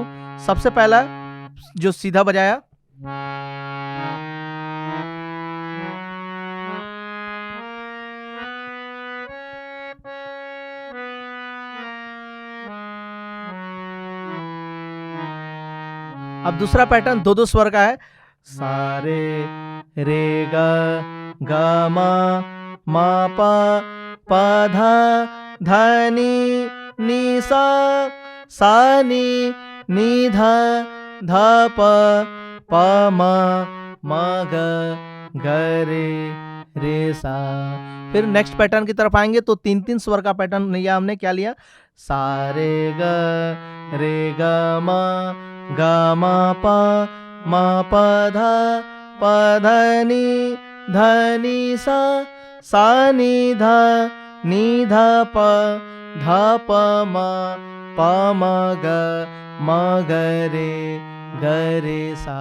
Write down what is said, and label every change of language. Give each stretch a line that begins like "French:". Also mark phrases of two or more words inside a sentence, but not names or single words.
Hindi: सबसे पहला जो सीधा बजाया, अब दूसरा पैटर्न दो दो स्वर का है, सा रे रे ग म म प ध नि सा नि ध प म ग रे रे सा। फिर
English: next pattern
Hindi: की तरफ आएंगे तो 3-3 स्वर का पैटर्न लिया हमने। क्या लिया? सा रे ग म प ध नि सा नि ध प म ग रे सा।